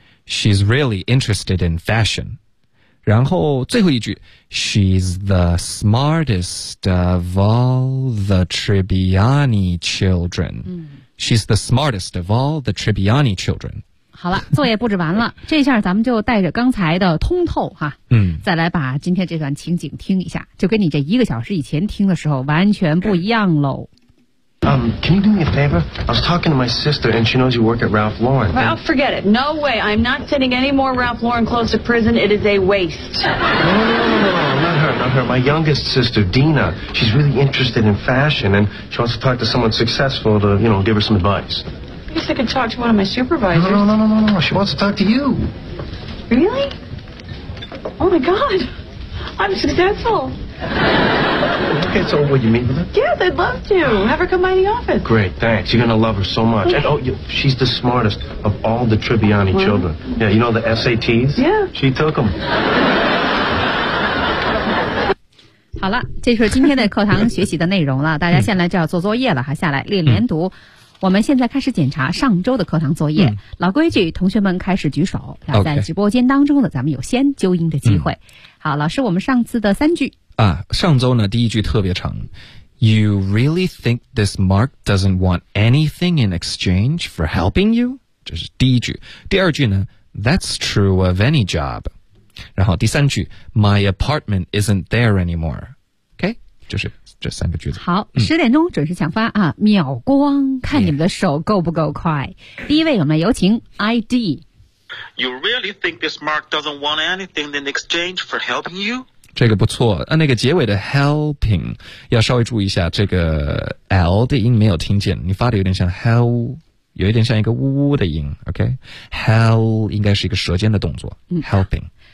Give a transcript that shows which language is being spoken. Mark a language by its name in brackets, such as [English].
[English] She's really interested in fashion. [Chinese] 然后最后一句 [English] She's the smartest of all the Tribbiani children.、She's the smartest of all the Tribbiani children. [Chinese] 好了，作业布置完了，这下咱们就带着刚才的通透哈，再来把今天这段情景听一下，就跟你这一个小时以前听的时候完全不一样喽。 [English] Can you do me a favor? I was talking to my sister, and she knows you work at Ralph Lauren. Well, and... forget it. No way. I'm not sending any more Ralph Lauren clothes to prison. It is a waste. No. Not her. My youngest sister, Dina, she's really interested in fashion, and she wants to talk to someone successful to, you know, give her some advice. I guess I could talk to one of my supervisors. No. She wants to talk to you. Really? oh my God, I'm successful. Look, it's over. You meet with her? Yes, I'd love to. Have her come by the office. Great, thanks. You're going to love her so much. Okay. And, oh, she's the smartest of all the Tribbiani children. Yeah, you know the SATs? Yeah. She took them. [Chinese] 好了，这就是今天的课堂学习的内容了。大家现在就要做作业了哈，下来练连读。我们现在开始检查上周的课堂作业。老规矩，同学们开始举手。然后在直播间当中呢，咱们有先纠音的机会。好，老师，我们上次的三句啊，上周呢第一句特别长。 [English] You really think this Mark doesn't want anything in exchange for helping you？ [Chinese] 这是第一句。第二句呢 ， [English] That's true of any job。 [Chinese] 然后第三句 ， [English] My apartment isn't there anymore。 [Chinese] 就是这三个句子。好，十点钟准时抢发啊！秒光，看你们的手够不够快。 Yeah. 第一位，我们有请 ID。 [English] You really think this Mark doesn't want anything in exchange for helping you？ [Chinese] 这个不错，那个结尾的 helping 要稍微注意一下，这个 L 的音没有听见，你发的有点像 hell， 有一点像一个呜呜的音。 OK，hell 应该是一个舌尖的动作。Helping。